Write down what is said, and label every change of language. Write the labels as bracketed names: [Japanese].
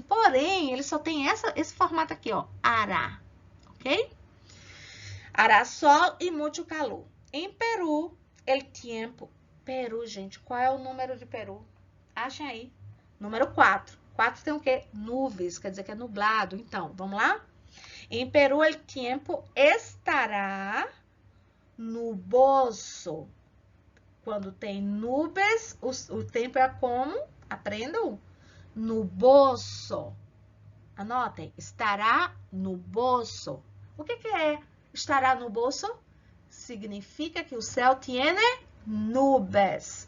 [Portuguese] Porém, ele só tem esse formato aqui, ó, hará, ok? Hará sol e muito calor. Em Peru, [Spanish] el tiempo. [Portuguese] Peru, gente, qual é o número de Peru? Achem aí. Número 4. 4 tem o quê? Nuvens, quer dizer que é nublado. Então, vamos lá? [Spanish] Em Peru, el tiempo estará nuboso. [Portuguese] Quando tem nuvens, o tempo é como? Aprendam. Nuboso. Anotem. [Spanish] Estará nuboso. [Portuguese] O que é [Spanish] estará nuboso? [Portuguese] Significa que o céu [Spanish] tiene nubes.